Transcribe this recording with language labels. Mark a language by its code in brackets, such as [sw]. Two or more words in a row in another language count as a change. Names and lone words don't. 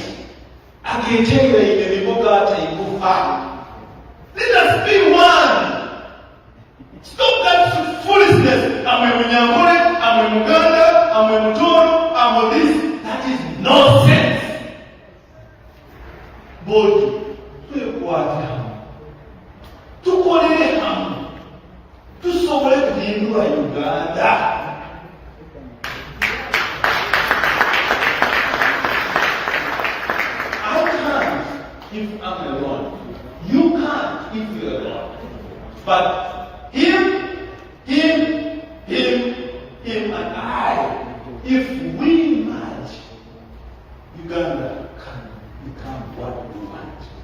[en] I can tell you in the let us be one. Stop that foolishness. I'm a Munyangore, I'm a Muganda, I'm a Mutoro, I'm a this. That is nonsense. [lg] But tukolere hamwe tusobole kuhindura Uganda. [en] If I'm alone, you can't if you're alone. But him, and I, if we merge, Uganda can become what we want.